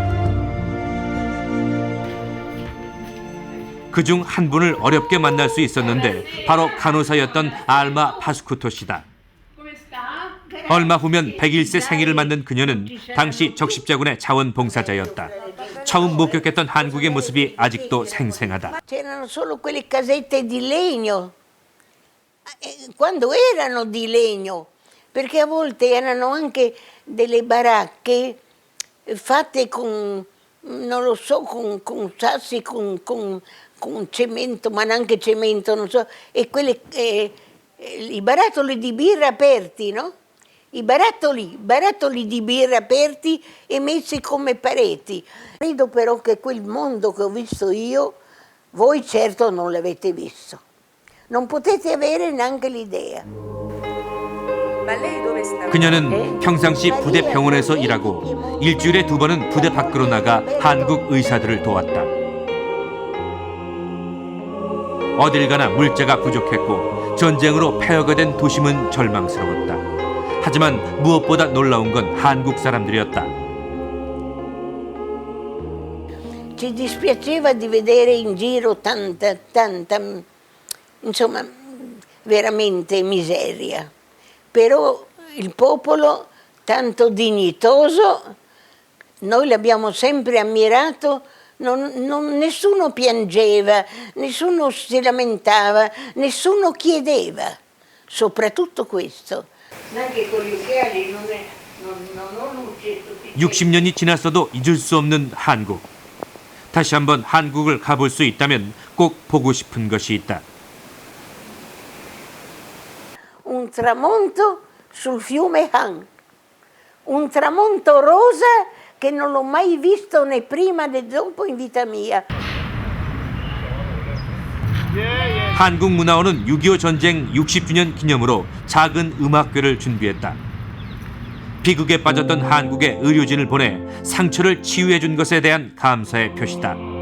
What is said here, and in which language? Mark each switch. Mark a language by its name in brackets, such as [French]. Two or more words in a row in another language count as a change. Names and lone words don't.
[Korean] 그중 한 분을 어렵게 만날 수 있었는데 바로 간호사였던 알마 파스쿠토 씨다. 얼마 후면 100일세 생일을 맞는 그녀는 당시 적십자군의 자원봉사자였다. 처음 목격했던 한국의 모습이 아직도 생생하다. [Italian] C'erano solo quelle casette di legno, quando erano di legno, perché a volte erano anche delle baracche fatte con, non lo so, con sassi, con cemento, ma neanche cemento, non so, e i barattoli di birra aperti, no? I barattoli di birra aperti e messi come pareti. Credo però che quel mondo che ho visto io, voi certo non l'avete visto. Non potete avere neanche l'idea. [Korean] 그녀는 평상시 부대 병원에서 일하고 일주일에 2번은 부대 밖으로 나가 한국 의사들을 도왔다. 어딜 가나 물자가 부족했고 전쟁으로 폐허가 된 도심은 절망스러웠다. 하지만 무엇보다 놀라운 건 한국 사람들이었다. [Italian] Ci dispiaceva di vedere in giro tanta, insomma, veramente miseria. Però il popolo tanto dignitoso, noi l'abbiamo sempre ammirato, nessuno piangeva, nessuno si lamentava, nessuno chiedeva, soprattutto questo. [Korean] 60년이 지났어도 잊을 수 없는 한국. 다시 한번 한국을 가볼 수 있다면 꼭 보고 싶은 것이 있다. [Italian] Un tramonto sul fiume Han, un tramonto rosa che non l'ho mai visto né prima né dopo in vita mia. [Korean] 한국문화원은 6.25 전쟁 60주년 기념으로 작은 음악회를 준비했다. 비극에 빠졌던 한국의 의료진을 보내 상처를 치유해 준 것에 대한 감사의 표시다.